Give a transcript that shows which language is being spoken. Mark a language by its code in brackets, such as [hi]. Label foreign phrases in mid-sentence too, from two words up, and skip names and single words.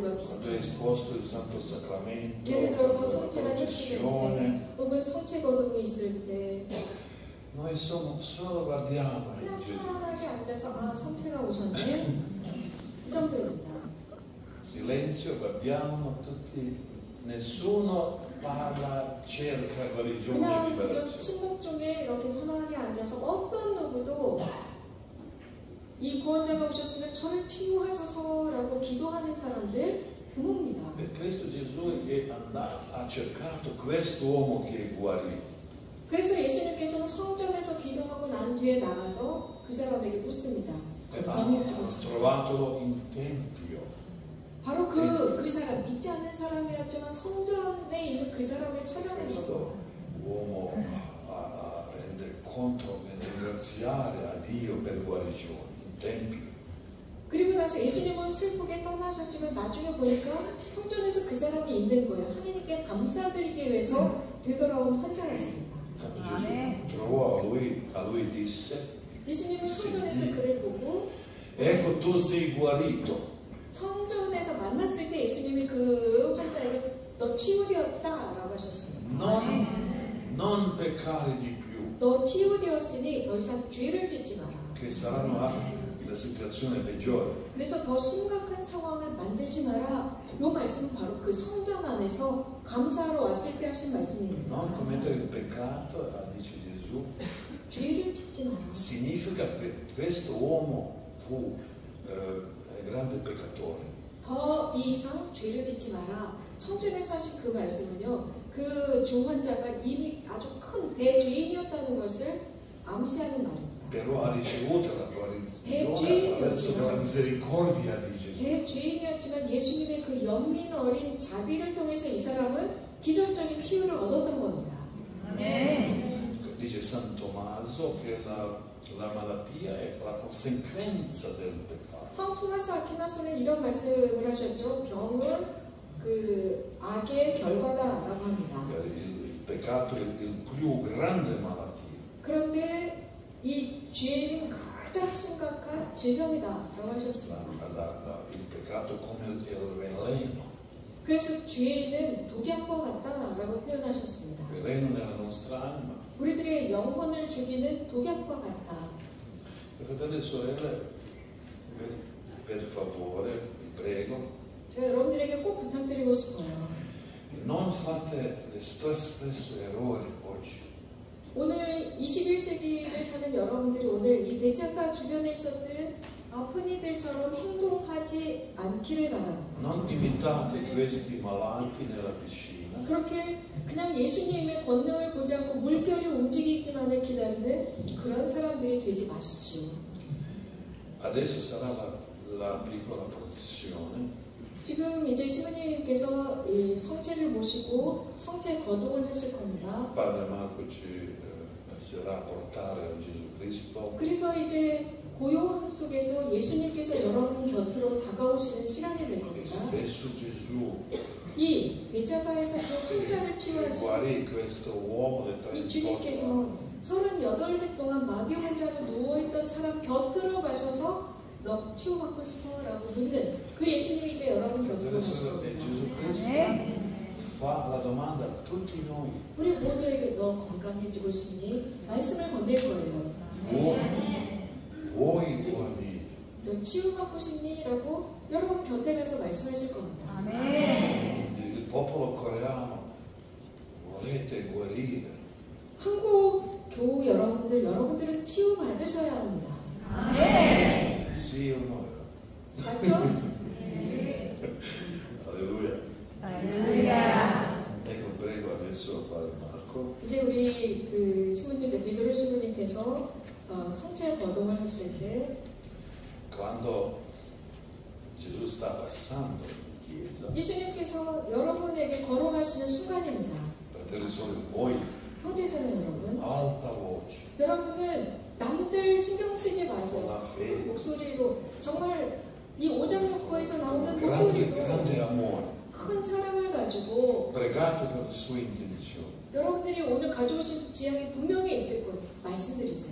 [it] Quando è [ko] 비슷해요. [it] esposto il Santo Sacramento, [ko] 예를 들어서 [it] la [ko] 성체가 협조될 [it] processione, [ko] 때, 혹은 성체 거동이 있을 때, [it] noi solo guardiamo [ko] 그냥 [it] Gesù. [ko] 편안하게 앉아서 성체가 오셨네. 이 정도입니다. [it] Silenzio, guardiamo tutti, nessuno parla, cerca guarigione e [ko] 그냥 그저 [it] liberazione. [ko] 침묵 중에 이렇게 편안하게 앉아서 어떤 누구도 이 구원자가 오셨으면 저를 치유하소서라고 기도하는 사람들 드뭅니다. [it] Per questo Gesù è andato, ha cercato quest'uomo che guarì. [ko] 그래서 예수님께서는 성전에서 기도하고 난 뒤에 나가서 그 사람에게 묻습니다. [it] Ha trovatolo in tempio. [ko] 바로 그 사람, 믿지 않는 사람이었지만 성전에 있는 그 사람을 찾아낸 거예요. [it] Questo uomo rende conto e ringraziare a Dio per guarigione in tempio. [ko] 그리고 나서 예수님은 슬프게 떠나셨지만 나중에 보니까 성전에서 그 사람이 있는 거예요. 하나님께 감사드리기 위해서 되돌아온 환자였습니다. [it] Quando Gesù trovò a lui disse: [ko] 예수님은 성전에서 그를 보고 [it] Ecco tu sei guarito. [ko] 성전에서 만났을 때 예수님이 그 환자에게 너 치유되었다라고 하셨습니다. [it] Non peccare di più, [ko] 너 치유되었으니 더 이상 죄를 짓지 마라. [it] che saranno la situazione peggiore. [ko] 그래서 더 심각한 상황을 만들지 마라. 이 말씀은 바로 그 성전 안에서 감사하러 왔을 때 하신 말씀입니다. [it] Non commettere il peccato, dice Gesù, [ko] 죄를 짓지 마라. [it] significa che questo uomo fu grande peccatore. [ko] 더 이상 죄를 짓지 마라. 성전에서 하신 그 말씀은요. 그 중환자가 이미 아주 큰 대죄인이었다는 것을 암시하는 말입니다. [it] Però ha ricevuto la guarigione attraverso la misericordia di Gesù. [ko] 대죄인이었지만 예수님의 그 연민 어린 자비를 통해서 이 사람은 기적적인 치유를 얻었던 겁니다. [it] Dice San Tommaso che la malattia è la conseguenza del peccato. [ko] 성 토마스 아퀴나스는 이런 말씀을 하셨죠. 병은 그 악의 결과다라고 합니다. [it] Il peccato è il più grande malattia. [ko] 그런데 이 죄는 가장 심각한 질병이다라고 하셨습니다. [it] Il peccato come il veleno. [ko] 그래서 죄는 독약과 같다라고 표현하셨습니다. [it] Veleno nella nostra anima. [ko] 우리들의 영혼을 죽이는 독약과 같다. [it] Fratelli e sorelle, per favore, vi prego, [ko] 제가 여러분들에게 꼭 부탁드리고 싶어요. [it] non fate lo stesso errore oggi. [ko] 오늘 21세기를 사는 여러분들이 오늘 이 백작가 주변에 있었던 아픈 이들처럼 행동하지 않기를 바랍니다. [it] Non imitate questi malati nella piscina. [ko] 그렇게 그냥 예수님의 권능을 보지 않고 물결이 움직이기만을 기다리는 그런 사람들이 되지 마십시오. [it] Adesso sarà la piccola processione. [ko] 지금 이제 시부님께서 이 성체를 모시고 성체 거동을 하실 겁니다. [it] Padre Marco ci lascerà portare a Gesù Cristo. [ko] 그래서 이제 고요함 속에서 예수님께서 여러분 곁으로 다가오시는 시간이 될 [it] E [ko] 겁니다. [it] spesso Gesù [ko] 이 베자바에서 그 환자를 치유하신 [it] guarì questo uomo del [ko] 이 38 주님께서 38해 동안 마비 환자로 누워있던 사람 곁으로 가셔서 너 치유받고 싶어? 라고 묻는 그 예수님이 이제 여러분 곁으로 가실 겁니다. [it] Gesù Cristo fa la domanda a tutti noi. [ko] 우리 모두에게 너 건강해지고 싶니? 말씀을 건넬 거예요. [it] Vuoi guarire? [ko] 너 치유받고 싶니? 라고 여러분 곁에 가서 말씀하실 겁니다. [it] Il popolo coreano volete guarire? [ko] 한국 교우 여러분들은 치유받으셔야 합니다. [it] Sì o no? [ko] 맞죠? [it] Alleluia. Ecco, prego adesso Padre Marco. [ko] 이제 우리 그 신부님, 미도르 신부님께서 성체 거동을 하실 때 [it] Quando Gesù sta passando in chiesa, [ko] 예수님께서 여러분에게 걸어가시는 순간입니다. [it] fratelli e sorelle, voi [ko] 형제자매 여러분, [it] alta voce, [ko] 여러분은 남들 신경 쓰지 [it] con [ko] 마세요. [it] la [ko] 큰 [it] fede, [ko] 목소리로 정말 이 오장육부에서 나오는 [it] grande [ko] 목소리로 [it] amore, [ko] 큰 사랑을 가지고 [it] pregate per le sue intenzioni. [ko] 여러분들이 오늘 가져오신 지향이 분명히 있을 것 말씀드리세요.